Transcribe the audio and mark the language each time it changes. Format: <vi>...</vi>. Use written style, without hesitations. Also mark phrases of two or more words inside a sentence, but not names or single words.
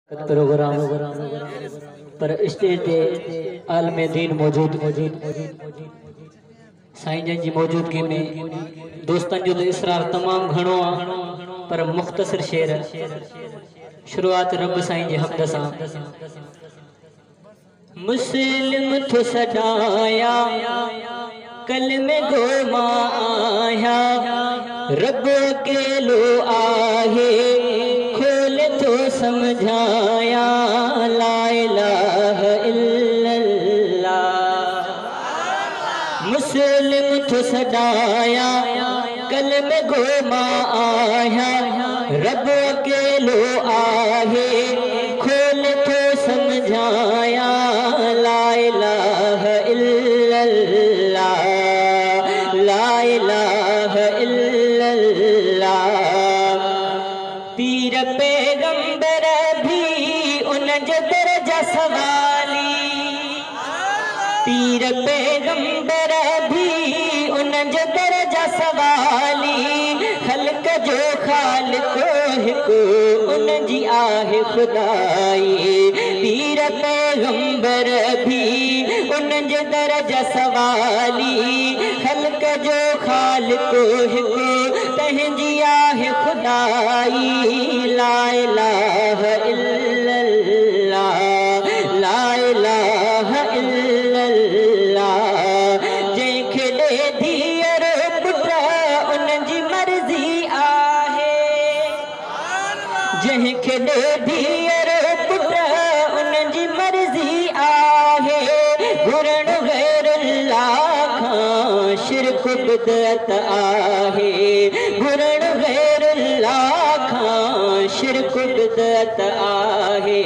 <sd>प्रोग्राम पर स्टेज ते आलमे दीन मौजूद साईं जन जी मौजूदगी में दोस्तन जो इसरार तमाम घणो पर मुख्तसर शेर शुरुआत रब साईं जी हमद सां। मुस्लिम थो सदाया कलमे गो मां आया रब अकेलो आहे खोल तो समझाया</sd> <ar>لا إله إلا الله.</ar> <sd>मुस्लिम तो सदाया कलमे गो मां आया रब अकेलो आहे खोल तो समझाया</sd> <ar>لا إله إلا الله لا إله إلا الله.</ar> <sd>पीर पैगंबर भी उन जो दर्जा सवाली पीर पैगंबर भी उन जो दर्जा सवाली खल्क जो खालिक हिकु उन जी आहे खुदाई। पीर पैगंबर भी उन जो दर्जा सवाली खल्क जो खालिक हिकु तंहिंजी आहे खुदाई।</sd> <ar>لا إله إلا الله لا إله إلا الله.</ar> <sd>जंहिंखे ॾे धीअर पुट उन जी मर्ज़ी आहे जंहिंखे ॾे धीअर पुट उन जी मर्ज़ी आहे घुरण गैरुल्लाह खां शिरक बिदअत आहे घुरण गैरुल्लाह खां शिरक बिदअत आहे।</sd>